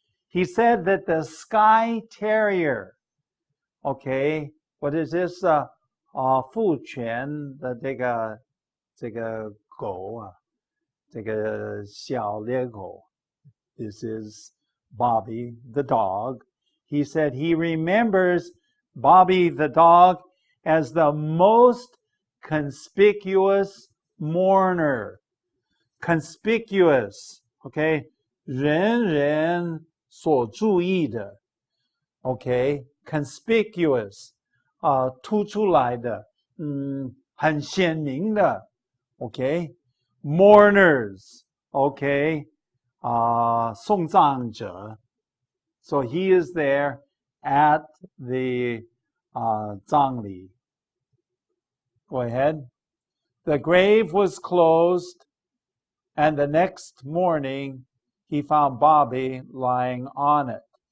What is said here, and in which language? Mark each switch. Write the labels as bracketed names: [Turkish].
[English] He said that the Skye Terrier, okay, what is this? [Chinese] 父犬的这个狗啊，这个小猎狗。 [English] This is Bobby the dog. He said he remembers Bobby the dog as the most conspicuous mourner. Conspicuous, okay? [Chinese] 人人所注意的 okay? Conspicuous, 突出来的很鲜明的 okay? [English] mourners, okay, 送葬者. So he is there at the 葬礼. Go ahead. The grave was closed, and the next morning he found Bobby lying on it.